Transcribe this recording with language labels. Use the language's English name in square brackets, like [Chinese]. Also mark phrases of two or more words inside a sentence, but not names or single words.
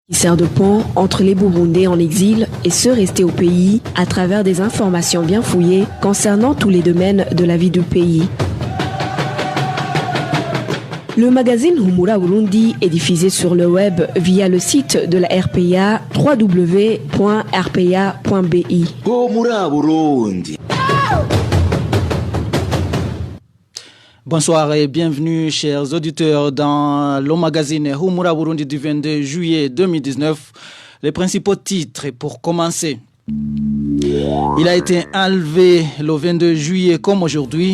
[French] Sert de pont entre les Burundais en exil et ceux restés au pays à travers des informations bien fouillées concernant tous les domaines de la vie du pays. Le magazine Humura Burundi est diffusé sur le web via le site de la RPA www.rpa.bi. Humura Burundi. Bonsoir et bienvenue chers auditeurs dans le magazine Humura Burundi du 22 juillet 2019. Les principaux titres pour commencer. Il a été enlevé le 22 juillet comme aujourd'hui.